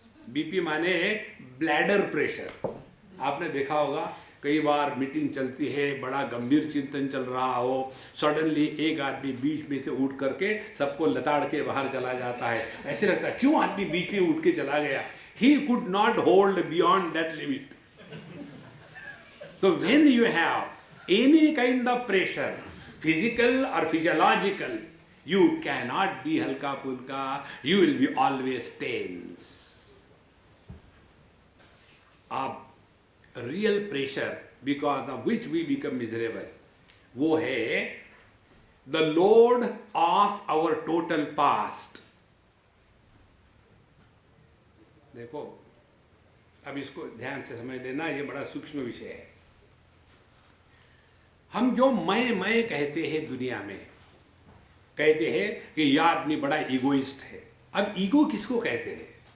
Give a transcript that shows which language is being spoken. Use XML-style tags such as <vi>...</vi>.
<hi>BP माने bladder pressure. आपने देखा होगा कई बार मीटिंग चलती है, बड़ा गंभीर चिंतन चल रहा हो, सडनली एक आदमी बीच में से उठ करके सबको लताड़ के बाहर चला जाता है। ऐसे लगता है क्यों आदमी बीच में उठ के चला गया?</hi> <en>He could not hold beyond that limit. So when you have any kind of pressure, physical or physiological, you cannot be halka pulka, you will be always tense.</en> <hi>अब</hi> <en>real pressure because of which we become miserable,</en> <hi>वो है</hi> <en>the load of our total past.</en> <hi>देखो अब इसको ध्यान से समझ लेना, ये बड़ा सूक्ष्म विषय है। हम जो मैं कहते हैं दुनिया में, कहते हैं कि यह आदमी बड़ा ईगोइस्ट है। अब ईगो किसको कहते हैं?</hi>